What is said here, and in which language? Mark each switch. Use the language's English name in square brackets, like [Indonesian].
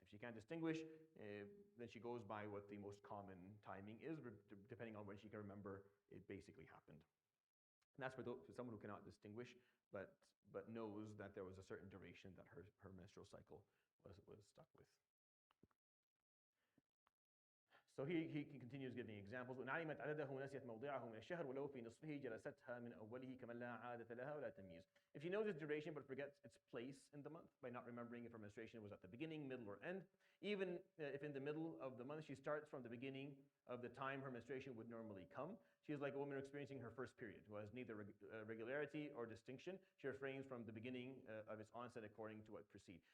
[English] If she can't distinguish, then she goes by what the most common timing is, depending on when she can remember it basically happened. And that's for someone who cannot distinguish, but knows that there was a certain duration that her menstrual cycle was stuck with. So he continues giving examples. [Arabic] وإن علمت عدده ونسيت موضعه من الشهر ولو في نصفه جلستها من أوله كمن لا عادة لها ولا تمييز. [English] If she knows its duration but forgets its place in the month by not remembering if her menstruation was at the beginning, middle, or end, even if in the middle of the month she starts from the beginning of the time her menstruation would normally come, she is like a woman experiencing her first period, who has neither regularity or distinction. She refrains from the beginning of its onset according to what precedes.